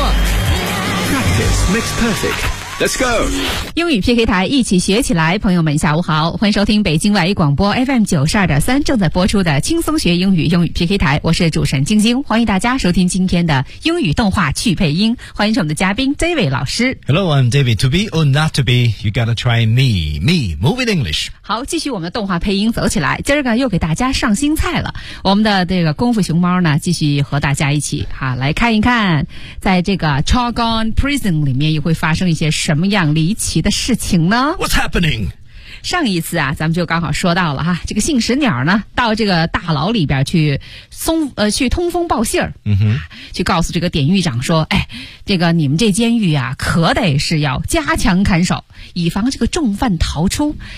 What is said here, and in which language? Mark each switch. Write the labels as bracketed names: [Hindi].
[English] Practice makes perfect。 Let's go! [Chinese] 英语 PK 台一起学起来，朋友们下午好，欢迎收听北京外语广播 FM92.3 正在播出的轻松学英语英语 PK 台，我是主持人晶晶，欢迎大家收听今天的英语动画趣配音，欢迎我们的嘉宾 David 老师。 [English] Hello, I'm David. To be or not to be, you gotta try me. Me, moving English. [Chinese] 好，继续我们的动画配音走起来，今儿个又给大家上新菜了，我们的这个功夫熊猫呢继续和大家一起哈来看一看，在这个 Chagon Prison 里面又会发生一些什么样离奇的事情呢？ [English] What's happening? [Chinese] 上一次啊咱们就刚好说到了哈，这个信使鸟呢到这个大牢里边去去通风报信儿、去告诉这个典狱长说，哎，这个你们这监狱啊可得是要加强看守，以防这个重犯逃出。